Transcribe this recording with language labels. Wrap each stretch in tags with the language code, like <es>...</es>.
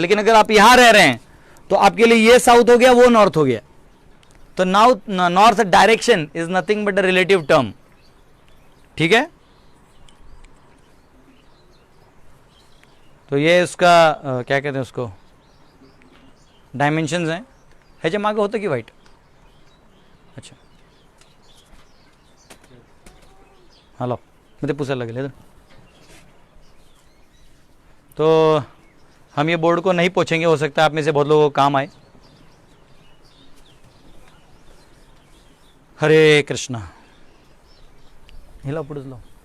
<hi>लेकिन अगर आप यहां रह रहे हैं तो आपके लिए ये साउथ हो गया, वो नॉर्थ हो गया.</hi> <en>तो north direction is nothing but a relative term.</en> <hi>ठीक है. तो ये उसका क्या कहते हैं उसको, डायमेंशंस हैं.</hi> <mr>ह्याच्या मागे होतं की वाईट. अच्छा हॅलो, मग ते पुसायला लागेल.</mr> <hi>तो हम ये बोर्ड को नहीं पोछेंगे, हो सकता है आप में से बहुत लोगों को काम आए. हरे कृष्णा.</hi> <mr>हिला पुढे लो.</mr>